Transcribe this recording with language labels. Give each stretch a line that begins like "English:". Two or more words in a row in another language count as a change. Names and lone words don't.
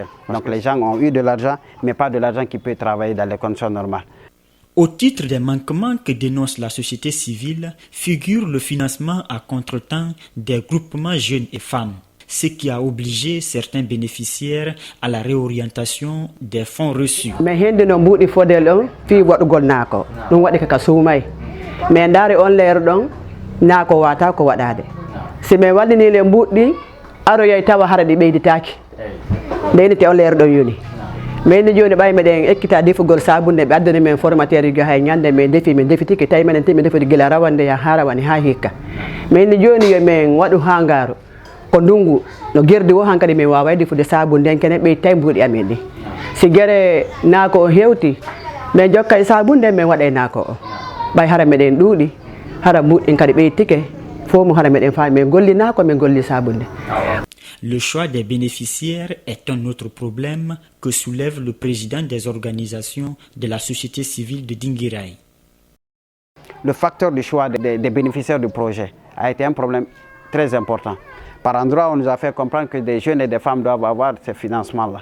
French: Donc les gens ont eu de l'argent, mais pas de l'argent qui peut travailler dans les conditions normales. Au titre des manquements que dénonce la société civile, figure le financement à contretemps des groupements jeunes et femmes, ce qui a obligé certains bénéficiaires à la réorientation des fonds reçus.
Fula: Mais hende no mbudi fodel on fi wadugol nako dum wadi ka sumay mais ndare on leer don nako wata ko wadade si me wallini le mbudi aro yoy tawa haradi beyditaki deyni te on leer don yoni mais ni joni bay meden ekkita defugol sabunde be addane men formateur yi hay nyande men defiti ke tay men temi defati gila rawande ya harawani ha hikka mais ni joni yo men wadu hangaro ko ndungu no gerdi wo hankadi men wawa defude sabunde kene be tay mbudi amen ni si gere nako o hewti men jokkay sabunde men waday nako o bay hara meden duudi hara mbudi kadi be tike fo mo hara meden fa men golli nako men golli sabunde.
French: Le choix des bénéficiaires est un autre problème que soulève le président des organisations de la société civile de Dinguiraye. Le facteur du choix des bénéficiaires du projet a été un problème très important. Par endroits, on nous a fait comprendre que des jeunes et des femmes doivent avoir ces financements-là.